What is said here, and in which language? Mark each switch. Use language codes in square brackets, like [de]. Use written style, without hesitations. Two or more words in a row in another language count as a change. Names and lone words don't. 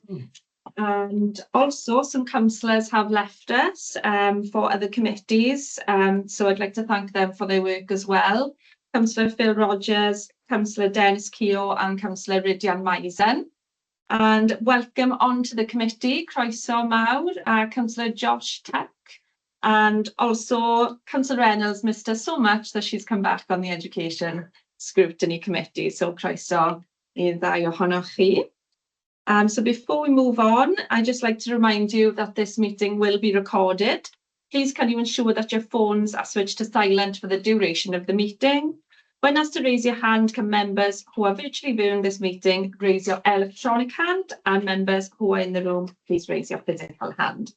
[en] And also some councillors have left us for other committees, so I'd like to thank them for their work as well. Councillor Phil Rogers, Councillor Dennis Keogh and Councillor Rydian Maisen. And welcome onto the committee, [cy] croeso mawr, [en] Councillor Josh Tuck, and also Councillor Reynolds missed us so much that she's come back on the Education Scrutiny Committee, so [cy] croeso i'r ddau ohonoch chi. [en] So before we move on, I'd just like to remind you that this meeting will be recorded. Please can you ensure that your phones are switched to silent for the duration of the meeting. When asked to raise your hand, can members who are virtually viewing this meeting raise your electronic hand, and members who are in the room, please raise your physical hand.